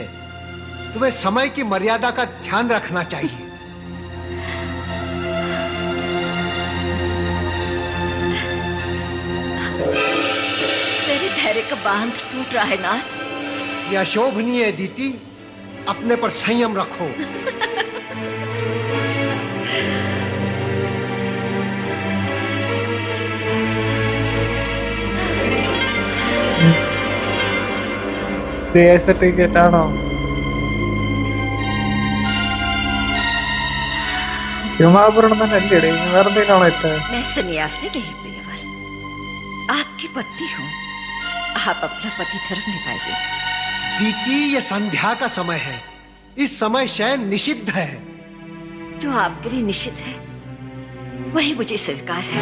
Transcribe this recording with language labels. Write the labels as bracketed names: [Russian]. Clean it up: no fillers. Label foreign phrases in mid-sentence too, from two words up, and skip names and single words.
[Hindi] तुम्हें समय की मर्यादा का ध्यान रखना चाहिए। मेरे धैर्य का बांध टूट रहा है नाथ। यह अशोभनीय है दीदी, अपने पर संयम रखो। [Malayalam] സർട്ടിഫിക്കറ്റ് ആണോ? ക്ഷമാപൂരണം തന്നെ അല്ലേ? വേറെ എന്തെങ്കിലാണോ ഇട്ട്? [Hindi] मैं सन्यासी नहीं प्रियवर, आपकी पत्नी हूँ। आप अपना पति धर्म निभाइए। दीदी, ये संध्या का समय है। इस समय शयन निषिद्ध है। जो आपके लिए निषिद्ध है वही मुझे स्वीकार है।